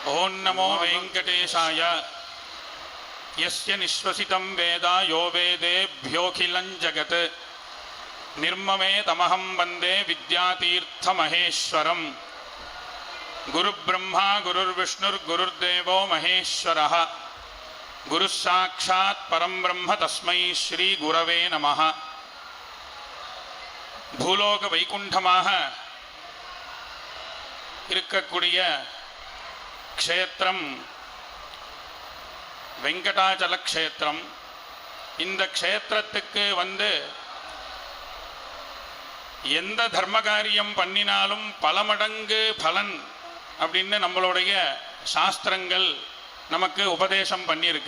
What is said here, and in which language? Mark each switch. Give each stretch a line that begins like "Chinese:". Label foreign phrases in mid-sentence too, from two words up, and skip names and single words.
Sanskrit: नमो वेंकटेशाय यस्य निश्वसितं वेद यो वेदेभ्योऽखिलं जगत् निर्ममे तमहं वन्दे विद्यातीर्थमहेश्वरम् गुरुब्रह्मा गुरुर्विष्णुर्गुरुर्देवो महेश्वरः गुरुः साक्षात् परं ब्रह्म तस्मै श्री गुरवे नमः।
Tamil: பூலோக வைகுண்டமாக இருக்கக்கூடிய க்ஷேத்திரம் வெங்கடாச்சல க்ஷேத்திரம். இந்த க்ஷேத்திரத்துக்கு வந்து எந்த தர்ம காரியம் பண்ணினாலும் பல மடங்கு பலன் அப்படின்னு நம்மளுடைய சாஸ்திரங்கள் நமக்கு உபதேசம் பண்ணியிருக்கு.